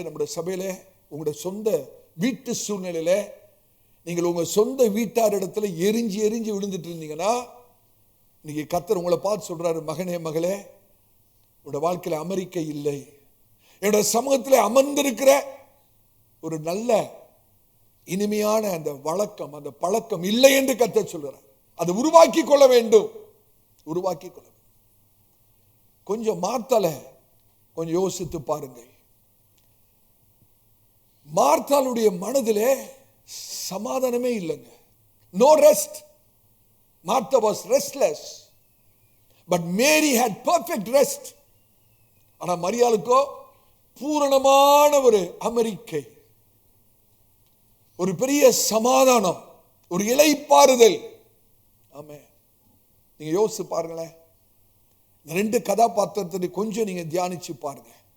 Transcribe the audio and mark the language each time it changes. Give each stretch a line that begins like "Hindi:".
Tamil: நம்முடைய சபையில, உங்களுடைய சொந்த வீட்டு சூழ்நிலையில நீங்கள் உங்க சொந்த வீட்டார் இடத்துல எரிஞ்சு எரிஞ்சு விழுந்துட்டு இருந்தீங்கன்னா, இன்னைக்கு கர்த்தர் உங்களை பார்த்து சொல்றாரு, மகனே மகளே, உன்னோட வாழ்க்கையில அமெரிக்கை இல்லை, என்னோட சமூகத்தில் அமர்ந்திருக்கிற ஒரு நல்ல இனிமையான அந்த வழக்கம், அந்த பழக்கம் இல்லை என்று கர்த்தர் சொல்றார். அதை உருவாக்கி கொள்ள வேண்டும், உருவாக்கி கொள்ள வேண்டும். கொஞ்சம் மார்த்தால கொஞ்சம் யோசித்து பாருங்க. மார்த்தாளுடைய மனதிலே சமாதானமே இல்லைங்க.
English: No rest. Martha was restless, but Mary had perfect rest.
Tamil: ஆனா மரியாளுக்கோ பூரணமான ஒரு அமெரிக்கை, ஒரு பெரிய சமாதானம், ஒரு இளைப்பாறுதல். ஆமே, நீங்க யோசிச்சு பாருங்களேன். இந்த 2 கதாபாத்திரத்தை கொஞ்சம் நீங்க தியானிச்சு பாருங்க.